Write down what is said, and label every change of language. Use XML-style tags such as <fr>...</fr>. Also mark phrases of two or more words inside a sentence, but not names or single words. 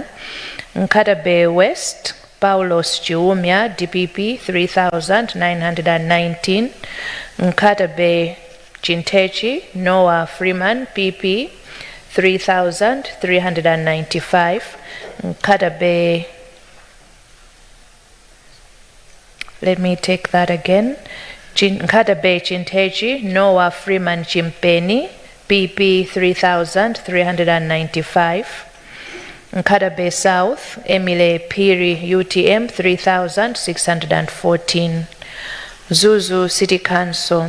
<en>Nkhata Bay West, Paulos Chiumya, DPP, 3,919. Nkhata Bay Chintechi, Noah Freeman, PP, 3,395. Nkhata Bay, let me take that again. Nkhata Bay Chintechi, Noah Freeman Chimpeni, PP, 3,395. Nkhata Bay South, Emile Piri, UTM, 3,614. Zuzu City Council.</en>